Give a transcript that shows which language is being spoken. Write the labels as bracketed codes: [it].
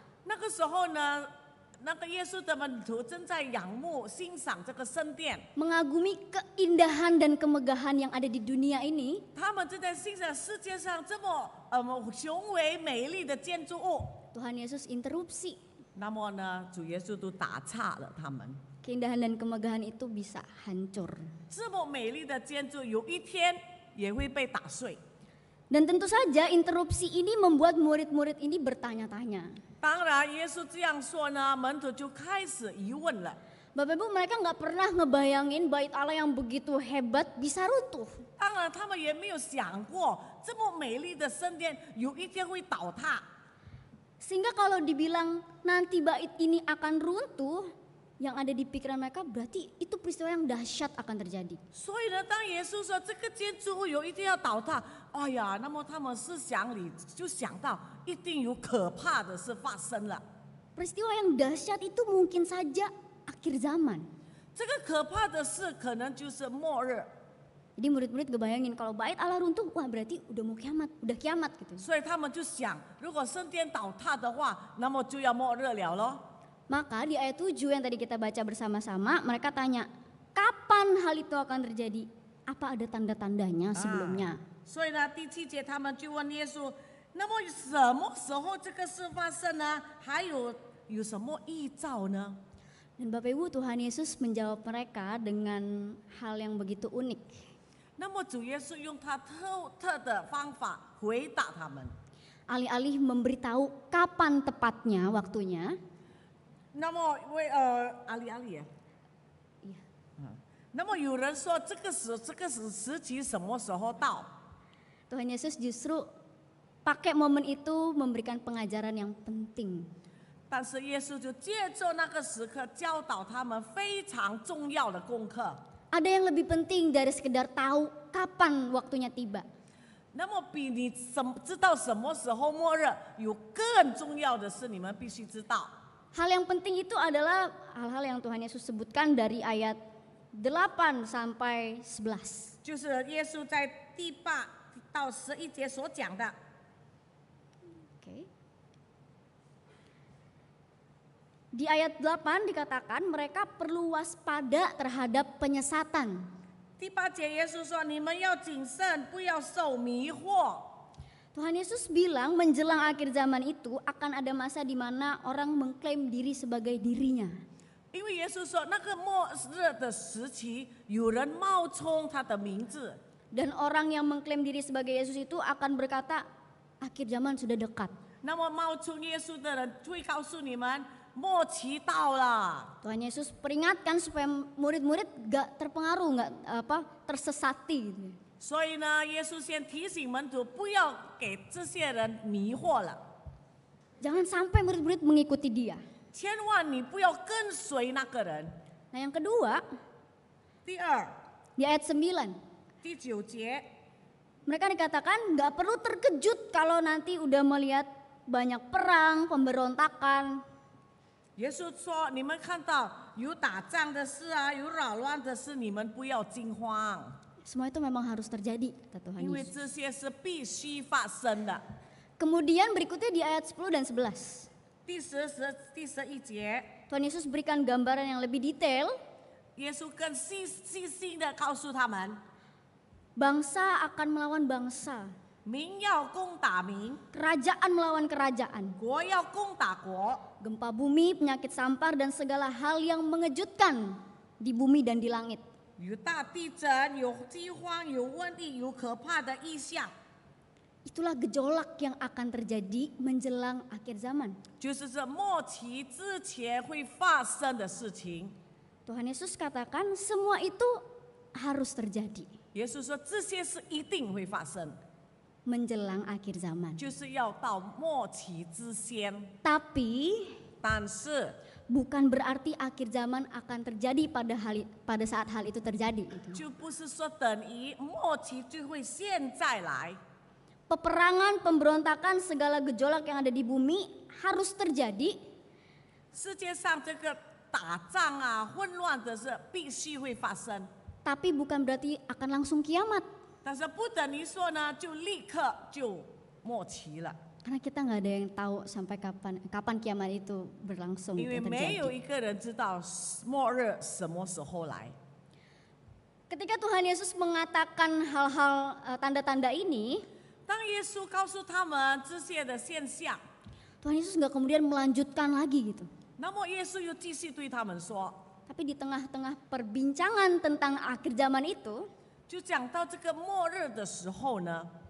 [zh] 那个时候呢，那个耶稣的门徒正在仰慕、欣赏这个圣殿， [id] mengagumi keindahan dan kemegahan yang ada di dunia ini, [zh] 他们正在欣赏世界上这么雄伟美丽的建筑物。 [id] Tuhan Yesus interupsi. [zh] 那么呢，主耶稣都打岔了他们。 [id] Keindahan dan kemegahan itu bisa hancur. [zh] 这么美丽的建筑，有一天也会被打碎。 [id] Dan tentu saja interupsi ini membuat murid-murid ini bertanya-tanya. [zh] 当然，耶稣这样说呢，门徒就开始疑问了。 [id] Bapak Ibu, mereka nggak pernah ngebayangin bait Allah yang begitu hebat bisa runtuh. [zh] 当然，他们也没有想过这么美丽的圣殿有一天会倒塌。 [id] Sehingga kalau dibilang nanti bait ini akan runtuh, yang ada di pikiran mereka berarti itu peristiwa yang dahsyat akan terjadi. [zh] 所以呢，当耶稣说这个建筑物有一天要倒塌，哎呀，那么他们思想里就想到一定有可怕的事发生了。 [id] Peristiwa yang dahsyat itu mungkin saja akhir zaman. [zh] 这个可怕的事可能就是末日。 [id] Jadi murid-murid ngebayangin kalau bait Allah runtuh, wah berarti udah mau kiamat, udah kiamat gitu. [zh] 所以他们就想，如果圣殿倒塌的话，那么就要末日了咯。 [id] Maka di ayat 7 yang tadi kita baca bersama-sama, mereka tanya, kapan hal itu akan terjadi? Apa ada tanda-tandanya sebelumnya? [zh] 所以呢，第7节他们就问耶稣，那么什么时候这个事发生呢？还有什么预兆呢？ [id] Dan Bapak Ibu, Tuhan Yesus menjawab mereka dengan hal yang begitu unik. [zh] 那么主耶稣用他特的方法回答他们。 [id] Alih-alih memberitahu kapan tepatnya waktunya, [zh] 那么阿里耶， [id] iya, [zh] 那么有人说这个时期什么时候到？ [id] Tuhan Yesus justru pakai momen itu memberikan pengajaran yang penting. [zh] 但是耶稣就借着那个时刻教导他们非常重要的功课。 [id] Ada yang lebih penting dari sekedar tahu kapan waktunya tiba. [zh] 那么比你知道什么时候末日，有更重要的是你们必须知道。 [id] Hal yang penting itu adalah hal-hal yang Tuhan Yesus sebutkan dari ayat 8 sampai 11. [zh] 就是耶稣在第8到11节所讲的。 [id] Oke. Di ayat 8 dikatakan mereka perlu waspada terhadap penyesatan. [zh] 第8节耶稣说：“你们要谨慎，不要受迷惑。” [id] Tuhan Yesus bilang menjelang akhir zaman itu akan ada masa di mana orang mengklaim diri sebagai dirinya. [zh] 因为耶稣说，那个末日的时期，有人冒充他的名字， [id] Dan orang yang mengklaim diri sebagai Yesus itu akan berkata akhir zaman sudah dekat. [zh] 那么冒充耶稣的人会告诉你们，末期到了。 [id] Tuhan Yesus peringatkan supaya murid-murid gak terpengaruh, gak tersesati. Gitu. [zh] 所以呢，耶稣先提醒门徒，不要给这些人迷惑了， [id] Jangan sampai murid-murid mengikuti dia. [zh] 千万你不要跟随那个人。 [id] Nah yang kedua, [zh] 第二， [id] di ayat 9. [zh] 第9节， [id] Mereka dikatakan gak perlu terkejut kalau nanti udah melihat banyak perang, pemberontakan. [zh] 耶稣说：“你们看到有打仗的事啊，有扰乱的事，你们不要惊慌， [id] Semua itu memang harus terjadi, kata Tuhan [zh] 因为 [id] Yesus. [zh] 这些是必须发生的。” [id] Kemudian berikutnya di ayat 10 dan 11. [zh] 第11节， [id] Tuhan Yesus berikan gambaran yang lebih detail. [zh] 耶稣更细心的告诉他们， [id] Bangsa akan melawan bangsa, [zh] 民要攻打民， [id] kerajaan melawan kerajaan. [zh] 国要攻打国， [id] Gempa bumi, penyakit sampar, dan segala hal yang mengejutkan di bumi dan di langit. [zh] 有大地震，有饥荒，有瘟疫，有可怕的异象， [id] Itulah gejolak yang akan terjadi menjelang akhir zaman. [zh] 就是这末期之前会发生的事情。 [id] Tuhan Yesus katakan semua itu harus terjadi [zh] 耶稣说这些是一定会发生， [id] menjelang akhir zaman. [zh] 就是要到末期之先。 [id] Tapi [zh] 但是 [id] bukan berarti akhir zaman akan terjadi pada saat hal itu terjadi. Gitu. [zh] 就不是说等于末期就会现在来。 [id] Peperangan, pemberontakan, segala gejolak yang ada di bumi harus terjadi. [zh] 世界上这个打仗啊、混乱的事必须会发生， [id] Tapi bukan berarti akan langsung kiamat. [zh] 但是不等于说呢就立刻就末期了。 [id] Karena kita nggak ada yang tahu sampai kapan kiamat itu berlangsung [zh] 因为 [id] itu [zh] 没有 [id] terjadi. [zh] 一个人知道末日什么时候来。 [id] Ketika Tuhan Yesus mengatakan hal-hal tanda-tanda ini, [zh] 当耶稣告诉他们这些的现象， [id] Tuhan Yesus nggak kemudian melanjutkan lagi gitu. [zh] 那么耶稣又继续对他们说， [id] Tapi di tengah-tengah perbincangan tentang akhir zaman itu, [zh] 就讲到这个末日的时候呢，